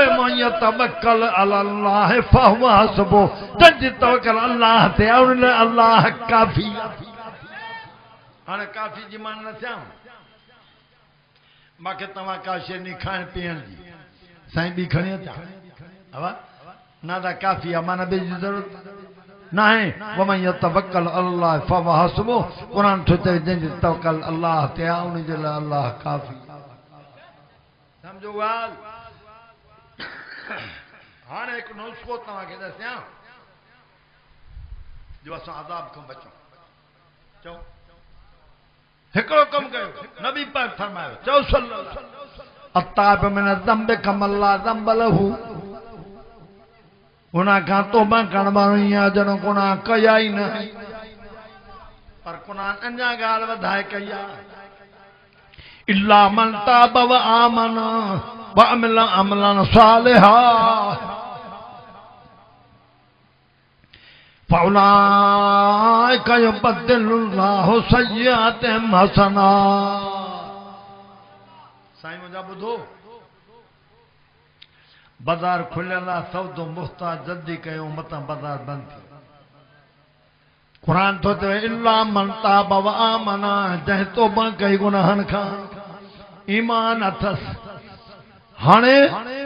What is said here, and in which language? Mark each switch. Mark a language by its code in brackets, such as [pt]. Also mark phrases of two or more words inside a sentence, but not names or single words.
[sd] मां [ar] يتوكل على الله فهو حسبه [sd] जंहिंजी तवक्कल अल्लाह ते आहे उन लाइ अल्लाह काफ़ी हाणे काफ़ी जी मां न थियां मूंखे तव्हां का शइ नहीं खाइण पीअण जी साईं बि खणी अचां हवा ना दा काफ़ी आहे माना ॿिए जी ज़रूरत न आहे [ar] ومن يتوكل الله فهو حسبه [sd] क़ुरान थो चवे जंहिंजी तवक्कल अल्लाह ते आहे उन जे लाइ अल्लाह काफ़ी सम्झो ॻाल्हि हाणे हिकु नुस्ख़ो तव्हांखे ॾसियां जो असां अज़ाब खां बचूं चओ हिकिड़ो कमु कयो नबी पाक फरमायो चओ सल्लल्लाहु [ar] التائب من الذنب كمن لا ذنب له [sd] गुनाह खां तौबा करण वारो ईअं ॼणो गुनाह कया ई न पर क़ुरान अञा ॻाल्हि वधाए कई आहे [ar] إلا من تاب و آمن و عمل عملا صالحا فأولئك يبدل الله سيئاتهم حسنات [sd] साईं मुंहिंजा ॿुधो बाज़ार खुलियल आहे सौदो मुख़्तार जल्दी कयो मतां बाज़ार बंदि थी क़ुरान थो चवे [ar] إلا من تاب و آمن [sd] जंहिं तौबा कई गुनाहनि खां ईमान अथसि हाणे व